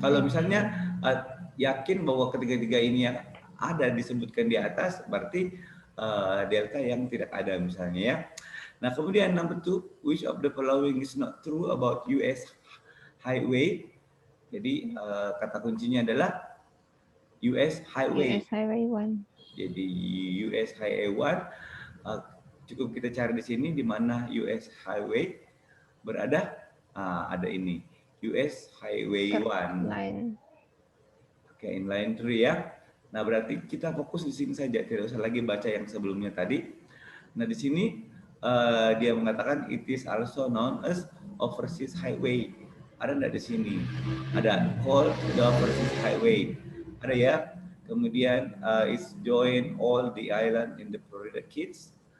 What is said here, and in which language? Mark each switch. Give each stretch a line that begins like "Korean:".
Indonesian: Kalau misalnya yakin bahwa ketiga-tiga ini yang ada disebutkan di atas, berarti delta yang tidak ada misalnya ya. Nah kemudian
English: number 2, which of the following is not true about US highway?
Indonesian: Jadi kata kuncinya adalah US highway.
English: US highway 1.
Indonesian: Jadi US highway 1, cukup kita cari di sini di mana US highway berada. Ada ini US highway 1. Oke, inline 3 ya. Nah berarti kita fokus di sini saja, tidak usah lagi baca yang sebelumnya tadi. Nah di sini dia mengatakan
English: it is also known as overseas highway.
Indonesian: Ada enggak di sini?
English: Ada, called the overseas highway. Ada ya.
Indonesian: Kemudian
English: it's join all the island in the Florida Keys.